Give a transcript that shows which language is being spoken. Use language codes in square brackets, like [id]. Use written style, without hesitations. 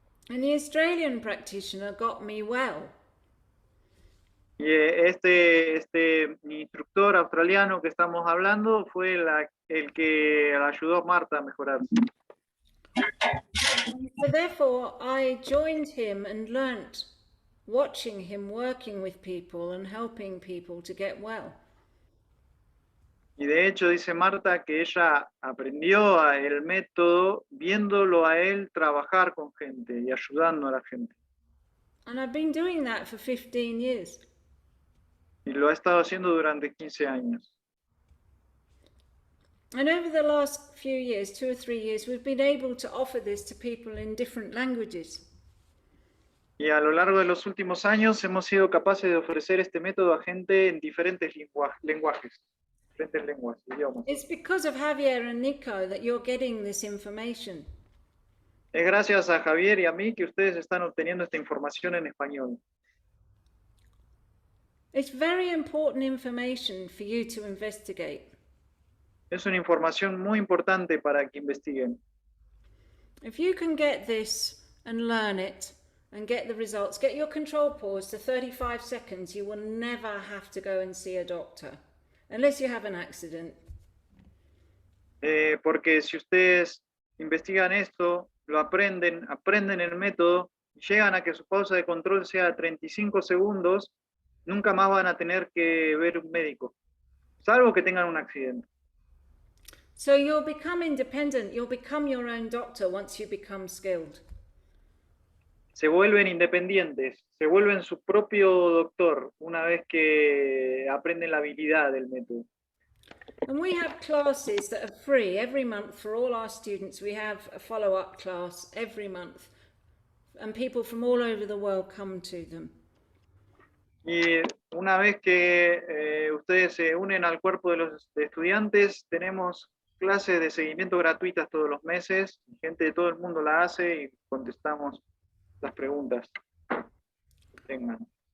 [en] And the Australian practitioner got me well. [es] Y este instructor australiano que estamos hablando fue el que ayudó a Marta a mejorar. [en] So therefore, I joined him and learnt, watching him working with people and helping people to get well. [es] Y de hecho dice Marta que ella aprendió el método viéndolo a él trabajar con gente y ayudando a la gente. [en] And I've been doing that for 15 years. [es] Y lo ha estado haciendo durante 15 años. [en] And over the last few years, 2 or 3 years, we've been able to offer this to people in different languages. [es] Y a lo largo de los últimos años hemos sido capaces de ofrecer este método a gente en diferentes lenguajes, diferentes lenguas, idiomas. [en] It's because of Javier and Nico that you're getting this information. [es] Es gracias a Javier y a mí que ustedes están obteniendo esta información en español. [en] It's very important information for you to investigate. [es] Es una información muy importante para que investiguen. [en] If you can get this and learn it and get the results, get your control pause to 35 seconds, you will never have to go and see a doctor, unless you have an accident. [es] Porque si ustedes investigan esto, lo aprenden el método, llegan a que su pausa de control sea 35 segundos, nunca más van a tener que ver un médico, salvo que tengan un accidente. [en] So you'll become independent, you'll become your own doctor once you become skilled. [es] Se vuelven independientes, se vuelven su propio doctor una vez que aprenden la habilidad del método. [en] And we have classes that are free every month for all our students. We have a follow-up class every month, and people from all over the world come to them. [es] Y una vez que ustedes se unen al cuerpo de los estudiantes, tenemos clases de seguimiento gratuitas todos los meses. Gente de todo el mundo la hace y contestamos las preguntas que tengan.